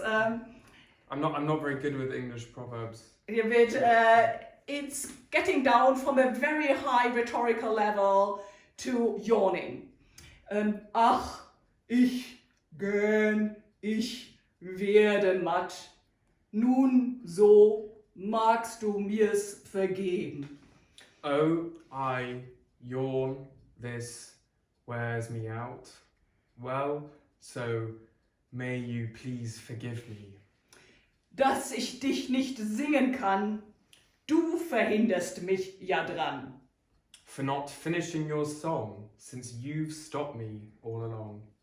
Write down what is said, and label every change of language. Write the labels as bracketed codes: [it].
[en] I'm not very good with English proverbs. Yeah, but it's getting down from a very high rhetorical level to yawning. [de] Ach, ich, gähn, ich, werde matt. Nun so magst du mirs vergeben. [en] Oh, I yawn, this wears me out. Well, so may you please forgive me. [de] Dass ich dich nicht singen kann, du verhinderst mich ja dran. [en] For not finishing your song, since you've stopped me all along.